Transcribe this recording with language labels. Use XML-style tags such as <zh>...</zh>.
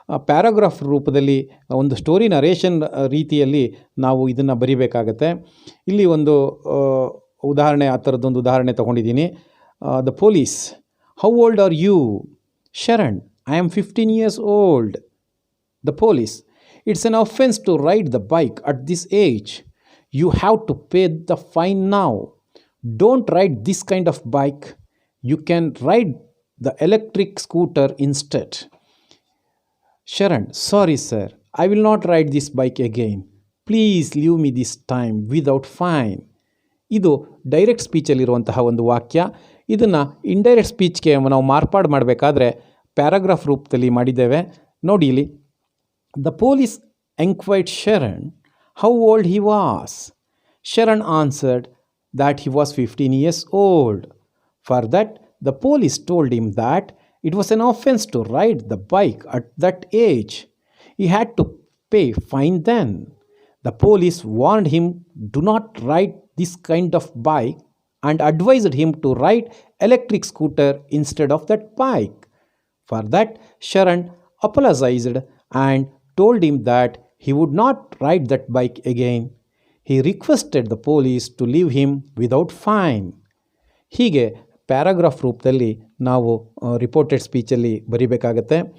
<kn>Paragraph ರೂಪದಲ್ಲಿ ಒಂದು story narration ರೀತಿಯಲ್ಲಿ ನಾವು ಇದನ್ನು ಬರಿಬೇಕಾಗತ್ತೆ. ಇಲ್ಲಿ ಒಂದು ಉದಾಹರಣೆ, ಆ ಥರದ್ದೊಂದು ಉದಾಹರಣೆ ತೊಗೊಂಡಿದ್ದೀನಿ.</kn> <en>The police, how old are you? Sharan, I am 15 years old. The police, it's an offense to ride the bike at this age. You have to pay the fine now. Don't ride this kind of bike. You can ride the electric scooter instead. Sharon, sorry sir, I will not ride this bike again. Please leave me this time without fine.</en> <kn>ಇದು direct ಸ್ಪೀಚಲ್ಲಿರುವಂತಹ ಒಂದು ವಾಕ್ಯ. ಇದನ್ನು indirect ಸ್ಪೀಚ್ಗೆ ನಾವು ಮಾರ್ಪಾಡು ಮಾಡಬೇಕಾದ್ರೆ paragraph ರೂಪದಲ್ಲಿ ಮಾಡಿದ್ದೇವೆ.</kn> <en>ನೋಡಿ ಇಲ್ಲಿ, the police enquired Sharan how old he was. Sharan answered that he was 15 years old. For that the police told him that it was an offense to ride the bike at that age. He had to pay fine then. The police warned him do not ride this kind of bike and advised him to ride electric scooter instead of that bike. For that, Sharan apologized and told him that he would not ride that bike again. He requested the police to leave him without fine.</en> <kn>ಹೀಗೆ paragraph ರೂಪದಲ್ಲಿ ನಾವು reported ಸ್ಪೀಚಲ್ಲಿ ಬರಿಬೇಕಾಗತ್ತೆ.</kn>